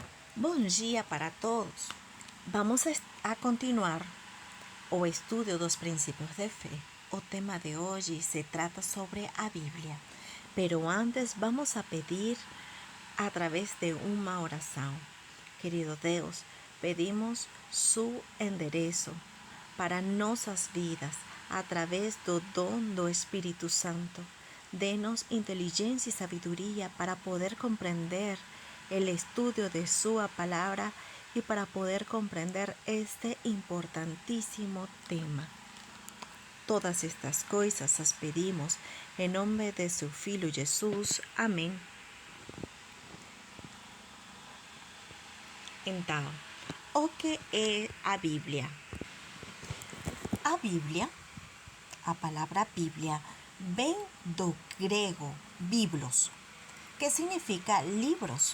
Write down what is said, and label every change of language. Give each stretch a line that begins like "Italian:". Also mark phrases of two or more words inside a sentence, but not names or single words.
Portuguese: Bom dia para todos.
Spanish: Vamos a
Portuguese: continuar o estudio dos princípios de fe. O tema de hoje se trata sobre a Bíblia.
Spanish: Pero antes vamos a pedir a través de
Portuguese: uma oração. Querido Deus, pedimos su endereço para nossas vidas
Spanish: a través
Portuguese: do dom do Espírito Santo.
Spanish: Denos inteligencia y sabiduría para poder comprender el estudio de su palabra y para poder comprender este importantísimo tema. Todas estas cosas las pedimos en nombre de su Filho Jesús. Amén.
Portuguese: Então, o que é a Bíblia? A Bíblia, a palavra Bíblia, vem do grego biblos, que significa libros.